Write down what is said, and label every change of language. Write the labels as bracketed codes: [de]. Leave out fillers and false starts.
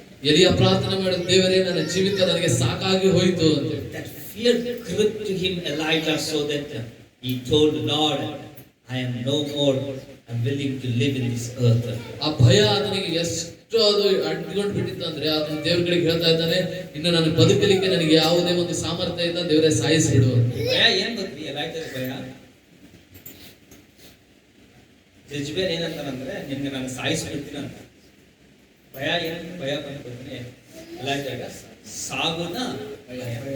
[kn] ಎಲಿಯ ಪ್ರಾರ್ಥನೆ ಮಾಡಿದ, ದೇವರೇ ನನ್ನ ಜೀವಿತ ನನಗೆ ಸಾಕಾಗಿ ಹೋಯಿತು ಅಂತ. [en] That fear gripped to him, Elijah, so that he told the Lord, I am no more, I'm willing to live in this earth. [kn] ಆ ಭಯ ಆತನಿಗೆ ಎಷ್ಟು ಅದು ಅಡ್ಕೊಂಡು ಬಿಟ್ಟಿತ್ತಂದ್ರೆ ಆತನ ದೇವ್ರ ಕಡೆಗೆ ಹೇಳ್ತಾ ಇದ್ದಾನೆ, ಇನ್ನು ನಾನು ಬದುಕಲಿಕ್ಕೆ ನನಗೆ ಯಾವುದೇ ಒಂದು ಸಾಮರ್ಥ್ಯ ಇಲ್ಲ, ದೇವರೇ ಸಾಯಿಸಿಬಿಡು. ಭಯ ಏನ್ ಗೊತ್ತಿ? ಎಲೈಜಾದ ಭಯ. ಜೆಜಬೇಲ್ ಏನಂತಾನಂದ್ರೆ, ನಿನ್ಗೆ ನಾನು ಸಾಯಿಸ್ಬಿಡ್ತೀನಿ ಅಂತ. ಭಯ ಏನು? ಭಯ ಬಂದ್ಬಿಡ್ತೀನಿ ಎಲೈಜಾಗ ಸಾಗುದ ಭಯ.